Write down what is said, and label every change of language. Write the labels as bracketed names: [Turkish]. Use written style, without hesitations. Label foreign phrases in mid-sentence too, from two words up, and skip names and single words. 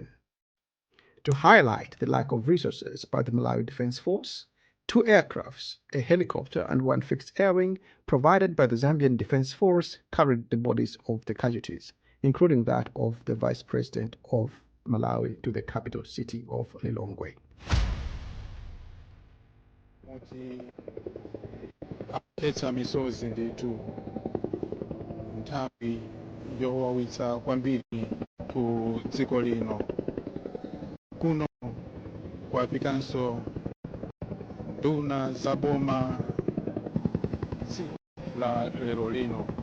[English] To highlight the lack of resources by the Malawi Defense Force, 2 aircrafts, a helicopter and 1 fixed air wing provided by the Zambian Defense Force carried the bodies of the casualties, including that of the Vice President of Malawi, to the capital city of Lilongwe. [Nyanja] Letsa misozi ndithu nthawi yowawitsa kwambiri ku dziko lino. Kuno kwafikanso nduna za boma la lero lino.